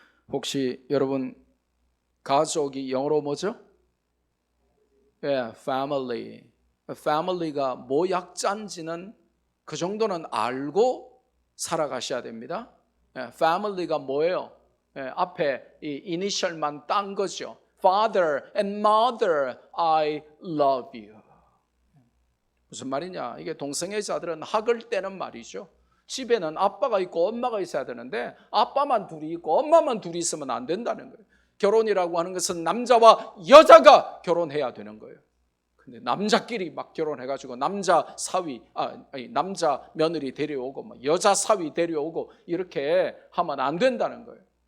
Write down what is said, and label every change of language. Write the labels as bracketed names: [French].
[Korean] 혹시 여러분 가족이 영어로 뭐죠? [English] family. [Korean] family가 뭐 약자인지는 그 정도는 알고 살아가셔야 됩니다. family가 뭐예요? 앞에 이 이니셜만 딴 거죠. [English] Father and Mother, I love you. [Korean] 무슨 말이냐? 이게 동성애자들은 학을 떼는 말이죠. 집에는 아빠가 있고 엄마가 있어야 되는데 아빠만 둘이 있고 엄마만 둘이 있으면 안 된다는 거예요. 결혼이라고 하는 것은 남자와 여자가 결혼해야 되는 거예요. 근데 남자끼리 막 결혼해가지고 남자 사위, 남자 며느리 데려오고 뭐 여자 사위 데려오고 이렇게 하면 안 된다는 거예요.